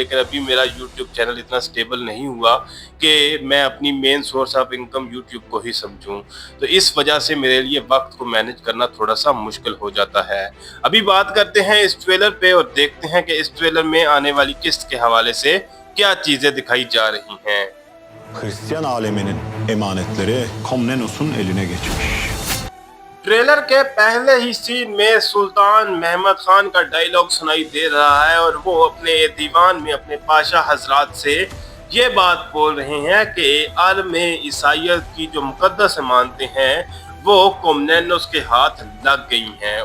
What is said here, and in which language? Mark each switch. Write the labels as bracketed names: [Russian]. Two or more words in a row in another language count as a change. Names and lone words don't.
[Urdu] لیکن ابھی میرا یوٹیوب چینل اتنا سٹیبل نہیں ہوا کہ میں اپنی [English] main source of income [Urdu] یوٹیوب کو ہی سمجھوں. تو اس وجہ سے میرے لیے وقت کو مینیج کرنا تھوڑا سا مشکل ہو جاتا ہے. ابھی بات کرتے ہیں اس ٹریلر پہ اور دیکھتے ہیں کہ اس ٹریلر میں آنے والی قسط کے حوالے سے کیا چیزیں دکھائی جا رہی ہیں. [Turkish] Hristiyan aleminin emanetleri Komnenos'un eline geçmiş. [Urdu] ٹریلر کے پہلے ہی سین میں سلطان محمد خان کا ڈائیلاگ سنائی دے رہا ہے اور وہ اپنے دیوان میں اپنے پاشا حضرات سے یہ بات بول رہے ہیں کہ عالم عیسائیت کی جو مقدس امانتیں ہیں وہ کومنینوس کے ہاتھ لگ گئی ہیں.